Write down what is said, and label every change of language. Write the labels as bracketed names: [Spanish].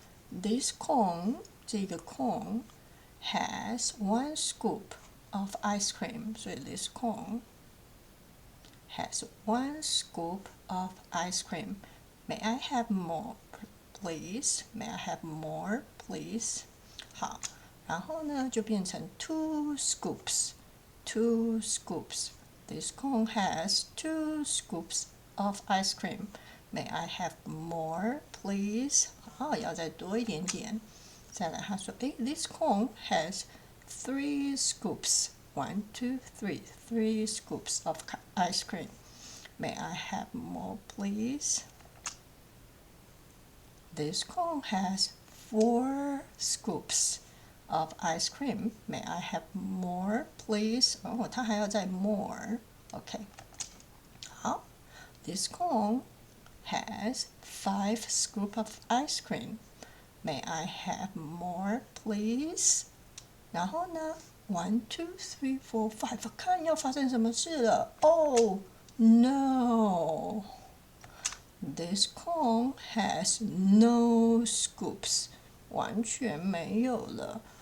[English] This cone， [Chinese] 这个 [English] cone has one scoop of ice cream， [Chinese] 所以 [English] this cone。has one scoop of ice cream. May I have more, please? May I have more, please? [Chinese] 好，然后呢就变成 two scoops. [English] Two scoops. This cone has two scoops of ice cream. May I have more, please? [Chinese] 好，要再多一点点。再来，他说， [English] this cone has three scoops. 1, 2, 3. 3 scoops of ice cream. May I have more, please? This cone has 4 scoops of ice cream. May I have more, please? [Chinese] 哦，它还要再 [English] more. OK. 好 ，This cone has 5 scoops of ice cream. May I have more, please? [Chinese] 然后呢？1, 2, 3, 4, 5， 看要发生什么事了 ？ [English] Oh no! This cone has no scoops， [Chinese] 完全没有了。